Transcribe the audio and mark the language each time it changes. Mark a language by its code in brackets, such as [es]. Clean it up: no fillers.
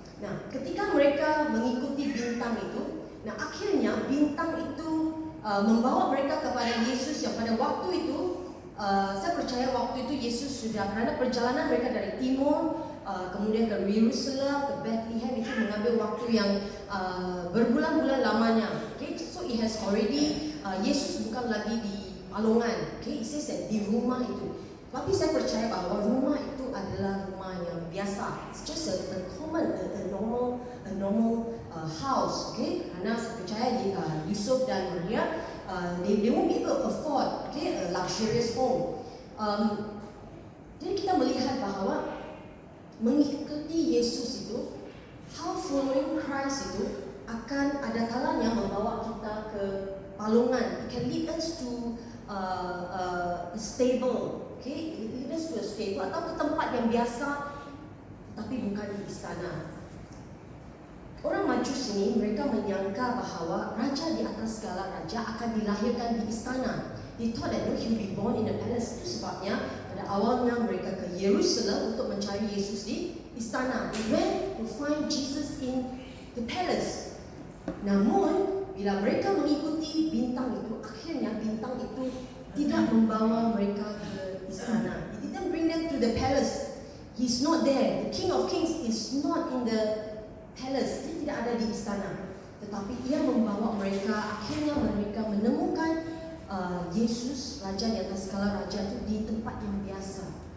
[id] Nah, ketika mereka mengikuti bintang itu, akhirnya bintang itu membawa mereka kepada Yesus yang pada waktu itu, saya percaya waktu itu Yesus sudah, karena perjalanan mereka dari timur, kemudian ke Yerusalem, ke Bethlehem, itu mengambil waktu yang berbulan-bulan lamanya. [en] Okay, so it has already, [id] Yesus bukan lagi di palungan. Okay, [en] it says that [id] di rumah itu. Tapi saya percaya bahwa rumah itu adalah rumah yang biasa. [en] It's just a common, a normal house. [id] Okay, karena saya percaya Yusuf dan Maria, [en] they won't be able to afford, a luxurious home. [id] Jadi kita melihat bahwa mengikuti Yesus itu, [en] how following Christ [id] itu akan ada kalanya membawa kita ke palungan. [en] It can lead us to a stable, [id] lead us to a stable atau ke tempat yang biasa, tapi bukan di istana. Orang Majus ini, mereka menyangka bahwa raja di atas segala raja akan dilahirkan di istana. [en] They thought that he will be born in the palace. [id] Itu sebabnya pada awalnya mereka ke Yerusalem untuk mencari Yesus di istana. [en] They went to find Jesus in the palace. [id] Namun bila mereka mengikuti bintang itu, akhirnya bintang itu tidak membawa mereka ke istana. [en] It didn't bring them to the palace. He's not there. The King of Kings is not in the palace. [id] Dia tidak ada di istana. Tetapi ia membawa mereka, akhirnya mereka menemukan Yesus, Raja di atas segala raja itu di tempat yang biasa.